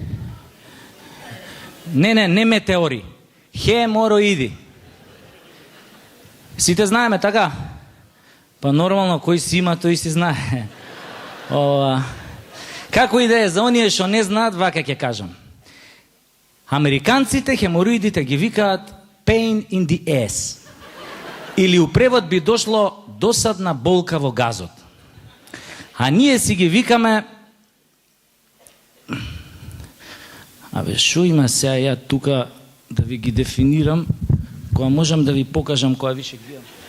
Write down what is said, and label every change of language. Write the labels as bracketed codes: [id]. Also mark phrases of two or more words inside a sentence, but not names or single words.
[mk] Не метеори. Хемороиди. Сите знаеме, така? Па нормално, кој си има, тој си знае. Како и да е, за оние што не знаат, вака ќе кажам. Американците хемороидите ги викаат [en] pain in the ass. [mk] Или у превод би дошло досадна болка во газот. А ние си ги викаме... Шо има сега ја тука да ви ги дефинирам, кога можам да ви покажам, кога више гледам.